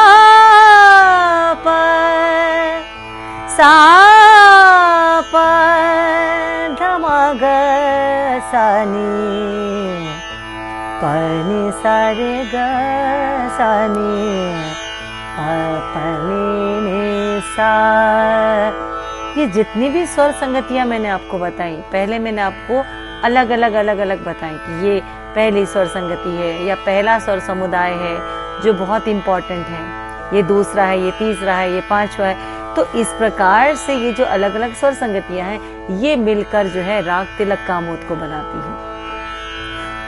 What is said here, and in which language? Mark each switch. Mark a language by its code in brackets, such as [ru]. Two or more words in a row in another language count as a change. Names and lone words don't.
[hi] प, सा प ध म ग सा नी, प नी सा रे ग सा नी, प प नी नी सा। ये जितनी भी स्वर संगतियां मैंने आपको बताई, पहले मैंने आपको अलग अलग बताई कि ये पहली स्वर संगति है या पहला स्वर समुदाय है जो बहुत इम्पोर्टेंट है, ये दूसरा है, ये तीसरा है, ये पांचवा है। तो इस प्रकार से ये जो अलग अलग स्वर संगतियां हैं, ये मिलकर जो है राग तिलक कामोद को बनाती हैं।